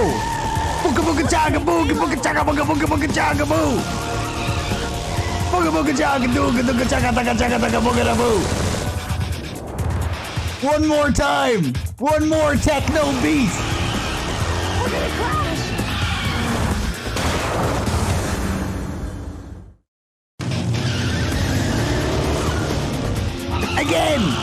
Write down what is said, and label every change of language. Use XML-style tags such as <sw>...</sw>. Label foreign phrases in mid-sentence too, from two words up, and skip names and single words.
<en>Booga booga chaga booga booga chaga booga booga booga chaga boo! Booga booga chaka dooga dooga chaka taka chaka taka booga da boo. One more time! One more techno beat! We're gonna crash! Again!</en>